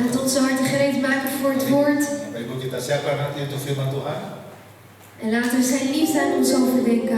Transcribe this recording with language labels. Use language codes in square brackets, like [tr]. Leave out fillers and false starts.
[nl] Laat onze harten gereed maken voor het woord. [id] Bapak Ibu, kita siapkan hati untuk firman Tuhan. [nl] En laten we zijn liefde aan ons overdenken.